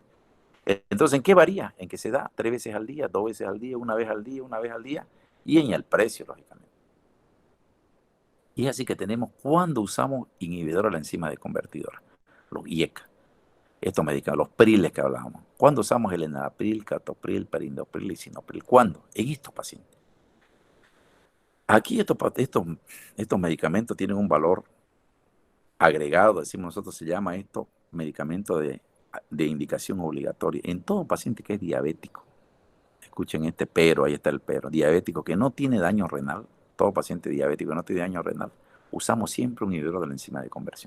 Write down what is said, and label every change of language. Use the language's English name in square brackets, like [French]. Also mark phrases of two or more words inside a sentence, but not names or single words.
[Spanish] Entonces, ¿en qué varía? En que se da 3 veces al día, 2 veces al día, una vez al día, una vez al día, y en el precio, lógicamente. Y es así que tenemos cuando usamos inhibidores de la enzima de convertidora, los IECA. Estos medicamentos, los priles que hablábamos. ¿Cuándo usamos el enalapril, captopril, perindopril, lisinopril? ¿Cuándo? En estos pacientes. Aquí estos medicamentos tienen un valor agregado, decimos nosotros, se llama esto medicamento de de indicación obligatoria en todo paciente que es diabético. Escuchen este pero, ahí está el pero. Diabético que no tiene daño renal, todo paciente diabético que no tiene daño renal, usamos siempre un inhibidor de la enzima de conversión.